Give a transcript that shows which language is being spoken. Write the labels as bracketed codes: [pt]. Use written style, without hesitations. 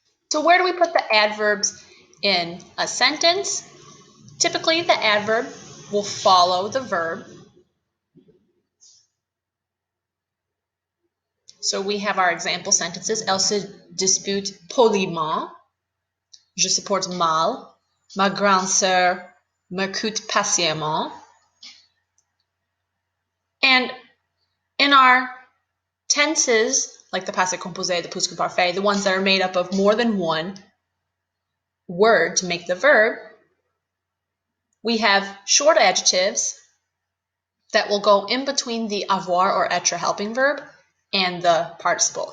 [en] So where do we put the adverbs in a sentence? Typically, the adverb will follow the verb. So we have our example sentences. [fr] Elle se dispute poliment. Je supporte mal. Ma grande sœur m'écoute patiemment. [en] And in our tenses, like the passé composé, the present parfait, the ones that are made up of more than one word to make the verb, we have short adjectives that will go in between the avoir or être helping verb and the participle.